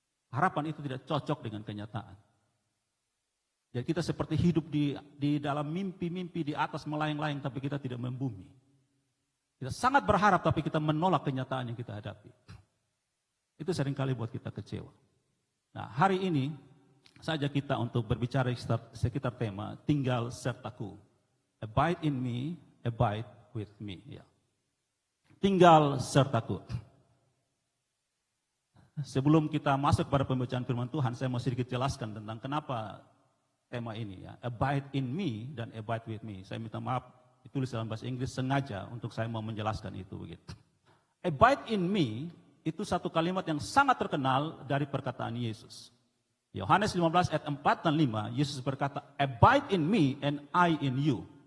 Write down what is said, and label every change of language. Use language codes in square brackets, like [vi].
[id] Harapan itu tidak cocok dengan kenyataan. Jadi kita seperti hidup di dalam mimpi-mimpi di atas melayang-layang, tapi kita tidak membumi. Kita sangat berharap, tapi kita menolak kenyataan yang kita hadapi. Itu seringkali buat kita kecewa. Nah, hari ini saja kita untuk berbicara sekitar tema tinggal sertaku. [en] Abide in me, abide with me. [id] Ya. Tinggal sertaku. Sebelum kita masuk pada pembacaan firman Tuhan, saya mau sedikit jelaskan tentang kenapa tema ini. Ya. [en] Abide in me dan abide with me. [id] Saya minta maaf, ditulis dalam bahasa Inggris sengaja untuk saya mau menjelaskan itu. Begitu. [en] Abide in me [id] itu satu kalimat yang sangat terkenal dari perkataan Yesus. Yohanes 15 ayat 4 dan 5, Yesus berkata, [en] abide in me and I in you.